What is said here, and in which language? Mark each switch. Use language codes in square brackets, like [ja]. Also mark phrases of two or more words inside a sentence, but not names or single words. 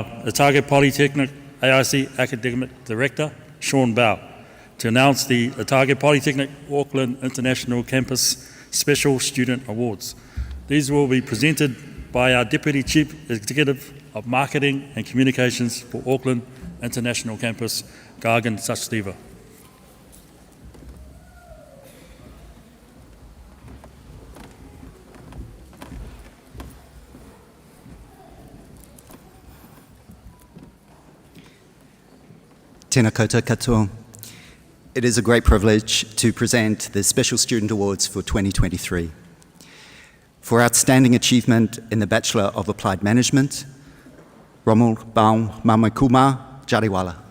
[en] Otago Polytechnic AIC Academic Director, Sean Bow, to announce the Otago Polytechnic Auckland International Campus Special Student Awards. These will be presented by our Deputy Chief Executive of Marketing and Communications for Auckland International Campus, Gagan Sachdeva. [mi] Tēnā koutou katoa. [en] It is a great privilege to present the Special Student Awards for 2023. For outstanding achievement in the Bachelor of Applied Management, Rommel Baum Mamaikuma Jariwala.